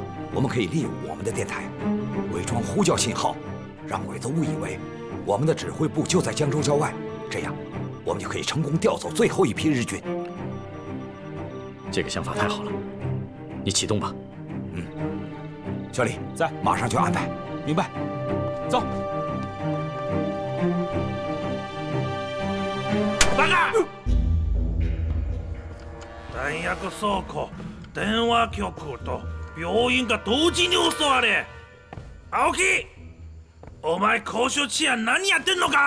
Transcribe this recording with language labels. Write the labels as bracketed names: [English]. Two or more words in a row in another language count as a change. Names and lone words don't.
[Chinese] 我们可以利用我们的电台，伪装呼叫信号，让鬼子误以为我们的指挥部就在江州郊外，这样我们就可以成功调走最后一批日军。这个想法太好了，你启动吧。嗯，小李在，马上就安排。明白，走。 [Japanese] バカ！弾薬倉庫、電話局と病院が同時に襲われ。青木、お前交渉治安何やってんのか？